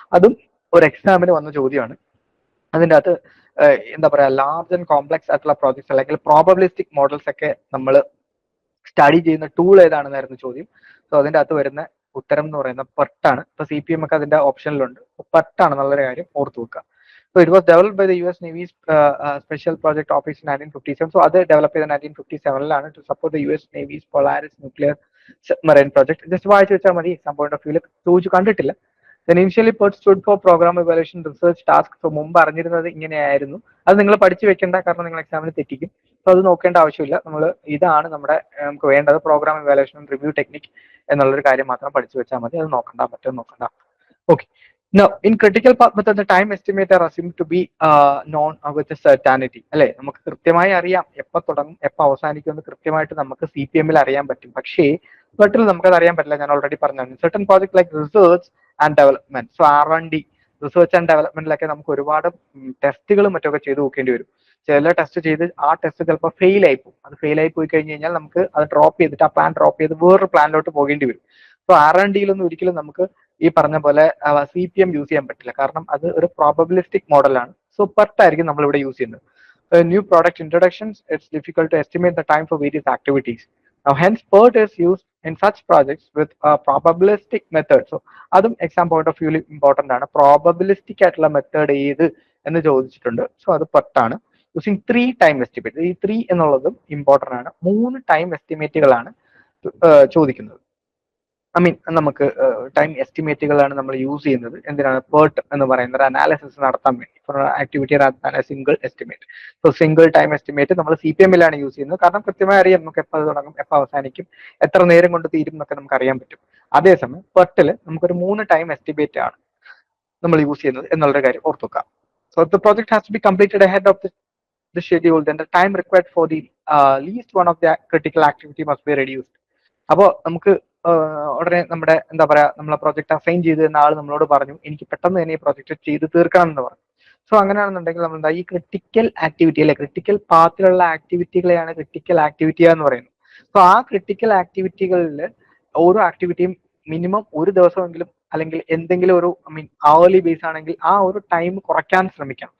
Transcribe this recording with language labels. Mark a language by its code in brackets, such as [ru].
[ml] അതും ഒരു എക്സാമിന് വന്ന ചോദ്യമാണ്. അതിൻ്റെ അകത്ത് എന്താ പറയാ ലാർജ് ആൻഡ് കോംപ്ലക്സ് ആയിട്ടുള്ള പ്രോജക്ട്സ് അല്ലെങ്കിൽ പ്രോബബിലിസ്റ്റിക് മോഡൽസ് ഒക്കെ നമ്മൾ സ്റ്റഡി ചെയ്യുന്ന ടൂൾ ഏതാണെന്നായിരുന്നു ചോദ്യം. സോ അതിന്റെ അകത്ത് വരുന്ന ഉത്തരം എന്ന് പറയുന്ന പെർട്ടാണ്. ഇപ്പൊ CPM ഒക്കെ അതിന്റെ ഓപ്ഷനിലുണ്ട്, പെർട്ടാണെന്നുള്ളൊരു കാര്യം ഓർത്തു വെക്കുക. [en] So it was developed by the US Navy's Special Project Office in 1957. So [ml] അത് ഡെവലപ്പ് ചെയ്ത [en] 1957 to support the US Navy's Polaris nuclear submarine project. [ml] Just വായിച്ചു വെച്ചാൽ മതി, എക്സാം പോയിന്റ് ഓഫ് വ്യൂല് ചോദിച്ചു കണ്ടിട്ടില്ല. [en] Then initially PERT stood for Program Evaluation Research Task. [ml] So മുമ്പ് അറിഞ്ഞിരുന്നത് ഇങ്ങനെയായിരുന്നു. അത് നിങ്ങൾ പഠിച്ചു വെക്കേണ്ട, കാരണം നിങ്ങൾ എക്സാമിന് തെറ്റിക്കും. സോ അത് നോക്കേണ്ട ആവശ്യമില്ല. നമ്മൾ ഇതാണ് നമുക്ക് വേണ്ടത്, പ്രോഗ്രാം ഇവാലുവേഷൻ റിവ്യൂ ടെക്നിക് എന്നുള്ളൊരു കാര്യം മാത്രം പഠിച്ചു വെച്ചാൽ മതി. അത് നോക്കണ്ട. Okay. [en] Now, in critical path method, the time estimates are assumed to be known with a certainty. [ml] അല്ലെ, നമുക്ക് കൃത്യമായി അറിയാം എപ്പോൾ തുടങ്ങും എപ്പോൾ അവസാനിക്കും എന്ന് കൃത്യമായിട്ട് നമുക്ക് CPM-ൽ അറിയാൻ പറ്റും. പക്ഷേ പെർട്ടിൽ നമുക്കത് അറിയാൻ പറ്റില്ല. ഞാൻ ഓൾറെഡി പറഞ്ഞു, [en] certain project like research and development, [ml] so R&D, research and ഡെവലപ്മെന്റിലൊക്കെ നമുക്ക് ഒരുപാട് ടെസ്റ്റുകളും മറ്റൊക്കെ ചെയ്ത് നോക്കേണ്ടി വരും. ചില ടെസ്റ്റ് ചെയ്ത് ആ ടെസ്റ്റ് ചിലപ്പോൾ ഫെയിൽ ആയി പോകും. അത് ഫെയിൽ ആയി പോയി കഴിഞ്ഞ് കഴിഞ്ഞാൽ നമുക്ക് അത് ഡ്രോപ്പ് ചെയ്തിട്ട് ആ പ്ലാൻ ഡ്രോപ്പ് ചെയ്ത് വേറൊരു പ്ലാനിലോട്ട് പോകേണ്ടി വരും. സോ R&Dയിലൊന്നും ഒരിക്കലും നമുക്ക് ഈ പറഞ്ഞ പോലെ CPM യൂസ് ചെയ്യാൻ പറ്റില്ല, കാരണം അത് ഒരു പ്രോബബിലിസ്റ്റിക് മോഡലാണ്. സോ പെർട്ട് ആയിരിക്കും നമ്മൾ ഇവിടെ യൂസ് ചെയ്യുന്നത്. [en] new product introductions, it's difficult to estimate the time for various activities. Now, hence, PERT is used in such projects with a probabilistic method. [ml] So, അതും എക്സാം പോയിന്റ് ഓഫ് വ്യൂവിൽ important ആണ്. Probabilistic ആയിട്ടുള്ള method ഏത് എന്ന് ചോദിച്ചിട്ടുണ്ട്. So അത് PERT ആണ്. Using 3 time estimate. ഈ 3 എന്നുള്ളതും ഇമ്പോർട്ടന്റ് ആണ്. 3 ടൈം എസ്റ്റിമേറ്റുകളാണ് ചോദിക്കുന്നത്. ഐ മീൻ നമുക്ക് ടൈം എസ്റ്റിമേറ്റുകളാണ് നമ്മൾ യൂസ് ചെയ്യുന്നത്. എന്തിനാണ്? PERT എന്ന് പറയുന്നത് അനാലിസിസ് നടത്താൻ വേണ്ടി, four activity rather single estimate. So single time estimate നമ്മൾ CPM ലാണ് യൂസ് ചെയ്യുന്നത്. കാരണം കൃത്യമായി അറിയാം നമുക്ക് എപ്പോൾ തുടങ്ങും, എപ്പോൾ അവസാനിക്കും, എത്ര നേരം കൊണ്ട് തീരും എന്നൊക്കെ നമുക്ക് അറിയാൻ പറ്റും. അതേസമയം PERT നമുക്കൊരു 3 ടൈം എസ്റ്റിമേറ്റ് ആണ് നമ്മൾ യൂസ് ചെയ്യുന്നത് എന്നുള്ളൊരു കാര്യം ഓർത്തുവെക്കാം. [en] So the project has to be completed ahead of the schedule, then the time required for the least one of the critical activity must be reduced. [ml] അപ്പോൾ നമുക്ക് ഉടനെ നമ്മുടെ എന്താ പറയാ, നമ്മളെ പ്രോജക്റ്റ് അസൈൻ ചെയ്ത് തന്ന ആൾ നമ്മളോട് പറഞ്ഞു എനിക്ക് പെട്ടെന്ന് തന്നെ ഈ പ്രോജക്റ്റ് ചെയ്ത് തീർക്കണം എന്ന് പറഞ്ഞു. സോ അങ്ങനെയാണെന്നുണ്ടെങ്കിൽ നമ്മൾ എന്താ ഈ ക്രിട്ടിക്കൽ ആക്ടിവിറ്റി അല്ലെ, ക്രിട്ടിക്കൽ പാത്തിലുള്ള ആക്ടിവിറ്റികളെയാണ് ക്രിട്ടിക്കൽ ആക്ടിവിറ്റി എന്ന് പറയുന്നത്. സോ ആ ക്രിട്ടിക്കൽ ആക്ടിവിറ്റികളിൽ ഓരോ ആക്ടിവിറ്റിയും മിനിമം ഒരു ദിവസമെങ്കിലും അല്ലെങ്കിൽ എന്തെങ്കിലും ഒരു hourly ബേസ് ആണെങ്കിൽ ആ ഒരു ടൈം കുറയ്ക്കാൻ ശ്രമിക്കാം.